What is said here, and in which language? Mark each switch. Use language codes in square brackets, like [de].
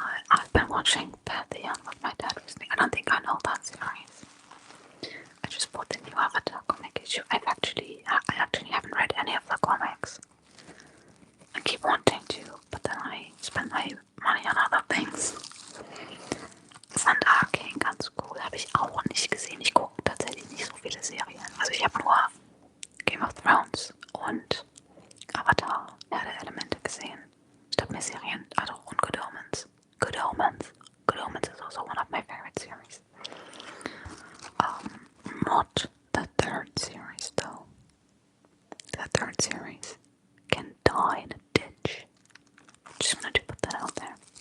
[en] I've been watching Beth the Young with my dad recently. I don't think I know that series. I just bought the new Avatar comic issue. I actually haven't read any of the comics. I keep wanting to, but then I spend my money on other things. [de] Thunder King, ganz cool, habe ich auch nicht gesehen. Ich gucke tatsächlich nicht so viele Serien. Also ich habe nur Game of Thrones und Avatar, Herr der Elemente gesehen. Ich habe mehr Serien, also und Good Omens. [en] Good Omens. Good Omens is also one of my favorite series. Not the third series though. The third series can die in a ditch. Just wanted to put that out there.